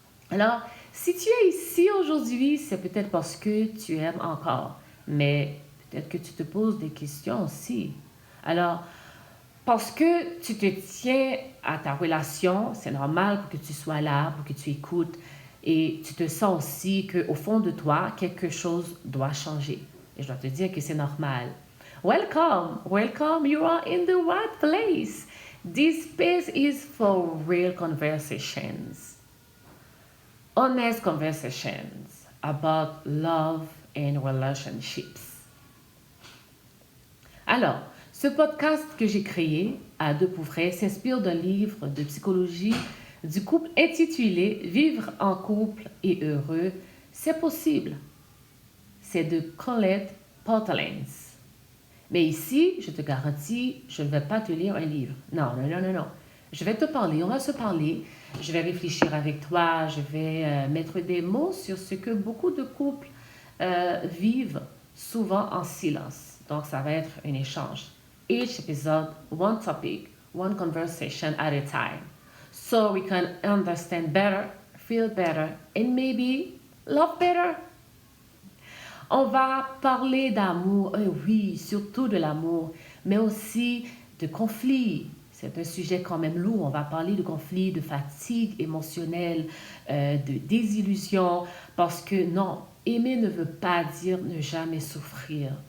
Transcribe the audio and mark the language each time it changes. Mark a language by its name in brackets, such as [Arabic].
[French] Alors, si tu es ici aujourd'hui, c'est peut-être parce que tu aimes encore, mais peut-être que tu te poses des questions aussi. Alors, parce que tu te tiens à ta relation, c'est normal pour que tu sois là, pour que tu écoutes et tu te sens aussi qu'au fond de toi, quelque chose doit changer. Et je dois te dire que c'est normal. [English] Welcome, welcome, you are in the right place. This space is for real conversations. Honest conversations about love and relationships. [French] Alors, ce podcast que j'ai créé, À deux pour vrai, s'inspire d'un livre de psychologie du couple intitulé Vivre en couple et heureux, c'est possible. C'est de Colette Portelens. Mais ici, je te garantis, je ne vais pas te lire un livre. Non, non, non, non, non. Je vais te parler, on va se parler. Je vais réfléchir avec toi, je vais mettre des mots sur ce que beaucoup de couples vivent souvent en silence. Donc, ça va être un échange. [English] Each episode, one topic, one conversation at a time. So we can understand better, feel better, and maybe love better. [French] On va parler d'amour, oui, surtout de l'amour, mais aussi de conflits. C'est un sujet quand même lourd. On va parler de conflits, de fatigue émotionnelle, de désillusion, parce que non, aimer ne veut pas dire ne jamais souffrir.